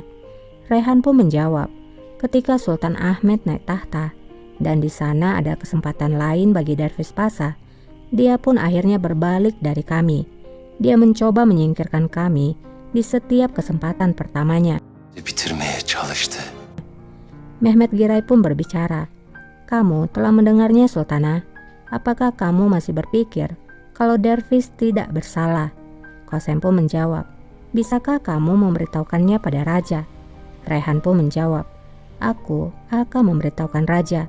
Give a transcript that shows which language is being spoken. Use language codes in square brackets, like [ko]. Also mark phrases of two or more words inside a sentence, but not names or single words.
[id] Rehan pun menjawab, ketika Sultan Ahmed naik tahta dan di sana ada kesempatan lain bagi Dervish Pasha, dia pun akhirnya berbalik dari kami. Dia mencoba menyingkirkan kami di setiap kesempatan pertamanya. [tr] Bitirmeye çalıştı. [id] Mehmet Giray pun berbicara. Kamu telah mendengarnya, Sultanah. Apakah kamu masih berpikir kalau Dervish tidak bersalah? Qasem pun menjawab, bisakah kamu memberitahukannya pada raja? Raihan pun menjawab, aku akan memberitahukan raja.